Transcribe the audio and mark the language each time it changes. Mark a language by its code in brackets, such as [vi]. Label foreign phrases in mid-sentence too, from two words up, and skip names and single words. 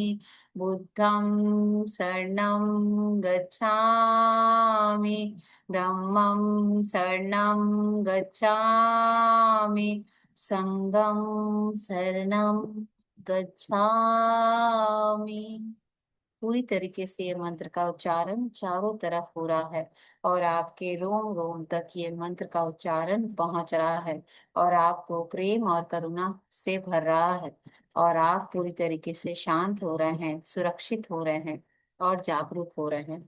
[pi] बुद्धं शरणं गच्छामि। धम्मं शरणं गच्छामि। संगम शरणं गच्छामि। [hi] पूरी तरीके से ये मंत्र का उच्चारण चारों तरफ हो रहा है और आपके रोम रोम तक ये मंत्र का उच्चारण पहुंच रहा है और आपको प्रेम और करुणा से भर रहा है और आप पूरी तरीके से शांत हो रहे हैं, सुरक्षित हो रहे हैं और जागरूक हो रहे हैं।